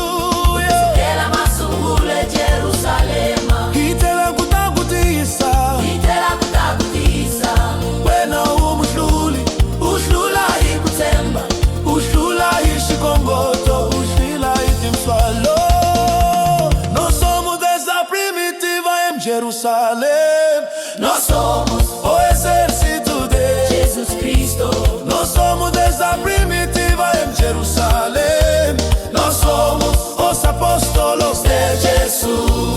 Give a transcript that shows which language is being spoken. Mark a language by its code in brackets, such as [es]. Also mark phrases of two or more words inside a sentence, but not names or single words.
[ts] Haleluya, kusukela masungulo eJerusalema. hi tela ku takutisa, Hitela kutakutisa, wena u muhluli. uhlula hi ku tshemba, Uhlula hi xikomboto, uhlila hi tintswalo. [pt] Nós somos dessa primitiva em Jerusalém. nós somos O exército de Jesus Cristo. Nós somos dessa primitiva em Jerusalém. Nós somos os apóstolos de Jesus.